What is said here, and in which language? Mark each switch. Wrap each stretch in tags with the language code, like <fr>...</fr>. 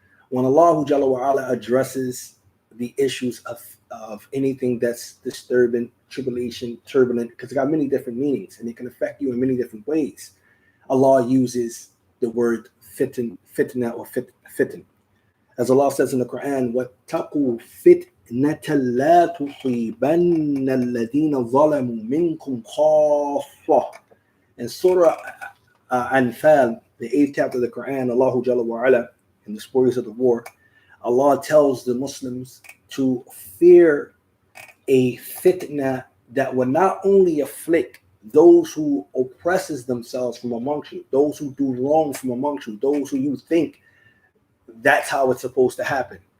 <en>When Allah Jalla wa Ala addresses the issues of anything that's disturbing, tribulation, turbulent, because it got many different meanings and it can affect you in many different ways, Allah uses the word fitna or fitan. As Allah says in the Quran,</en> <ar>وَاتَّقُوا فِتْنَةً لَا تُصِيبَنَّ الَّذِينَ ظَلَمُوا مِنْكُمْ خَاصَّةً.</ar> <en>In Surah Anfal, the 8th chapter of the Quran, Allah Jalla wa Ala, in the spoils of the war, Allah tells the Muslims to fear a fitna that will not only afflict those who oppresses themselves from amongst you, those who do wrong from amongst you, those who you think that's how it's supposed to happen.</en>